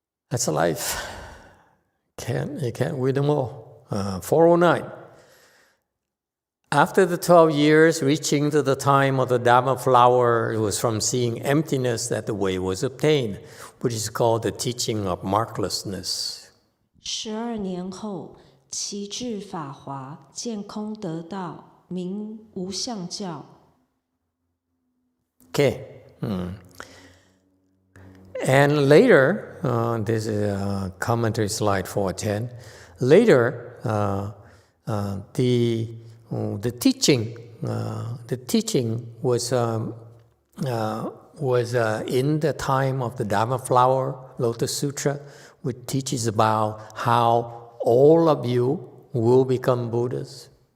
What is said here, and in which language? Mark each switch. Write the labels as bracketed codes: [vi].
[en] That's life. You can't win them all. 409. After the 12 years, reaching to the time of the Dharma flower, it was from seeing emptiness that the way was obtained, which is called the teaching of marklessness. [zh] 12年后，其至法华，见空得道，名无相教。 [en] Okay. And later, this is commentary slide 410. Later, the teaching was in the time of the Dharma flower Lotus Sutra, which teaches about how all of you will become Buddhas.